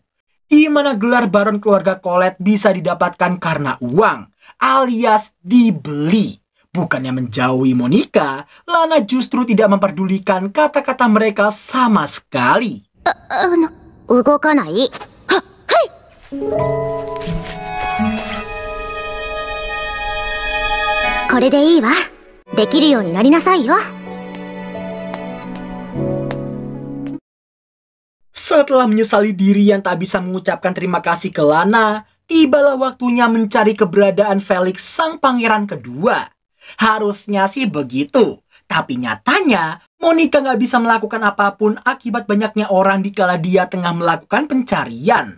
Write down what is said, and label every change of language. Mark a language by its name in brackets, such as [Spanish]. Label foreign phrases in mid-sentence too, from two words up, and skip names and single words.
[Indonesian] Di mana gelar baron keluarga Colette bisa didapatkan karena uang, alias dibeli. Bukannya menjauhi Monica, Lana justru tidak memperdulikan kata-kata mereka sama sekali. [Japanese] 動かない。は、はい。これでいいわ。できるようになりなさいよ。 [Indonesian] Setelah menyesali diri yang tak bisa mengucapkan terima kasih ke Lana, tibalah waktunya mencari keberadaan Felix sang pangeran kedua. Harusnya sih begitu. Tapi nyatanya, Monica nggak bisa melakukan apapun akibat banyaknya orang dikala dia tengah melakukan pencarian.